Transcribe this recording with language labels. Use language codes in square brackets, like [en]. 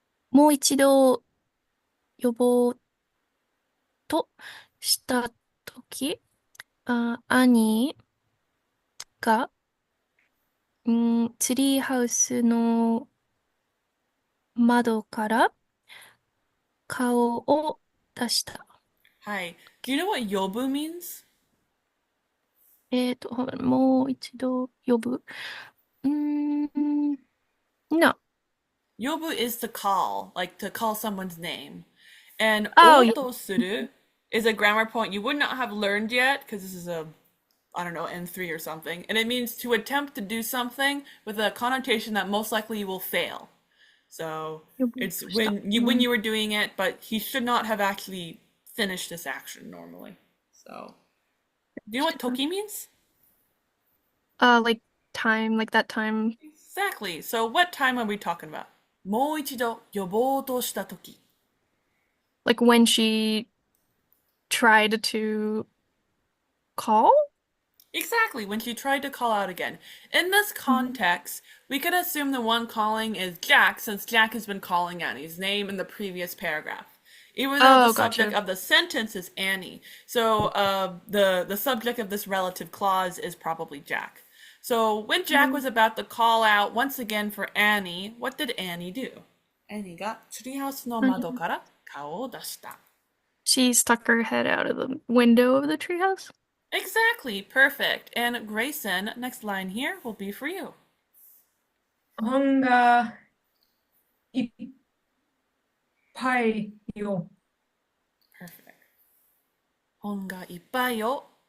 [ja] もう一度呼ぼうとしたとき、兄が、ツリーハウスの窓から顔を出した。 [en] Hi. Do you know what yobu means? [ja] もう一度呼ぶ。 [en] No. yobu is to call, like to call someone's name. And Oh, otosuru is a grammar point you would not have learned yet because this is a, I don't know, N3 or something. And it means to attempt to do something with a connotation that most likely you will fail. So it's when you were doing it, but he should not have actually finished this action normally. So, do you know what toki means? like time, like that time. Exactly. So, what time are we talking about? [ja] もう一度呼ぼうとしたとき。 [en] Like when she tried to call? Exactly, when she tried to call out again. In this context, we could assume the one calling is Jack, since Jack has been calling Annie's name in the previous paragraph. Even though the subject gotcha. of the sentence is Annie. So the subject of this relative clause is probably Jack. So when Jack was about to call out once again for Annie, what did Annie do? [ja] Annie がツリーハウスの窓から顔を出した。 [en] She stuck her head out of the window of the treehouse. Exactly, perfect. And Grayson, next line here will be for you. [ja] 本がいっぱいよ。 [en] Perfect. [ja] 本がいっぱいよ。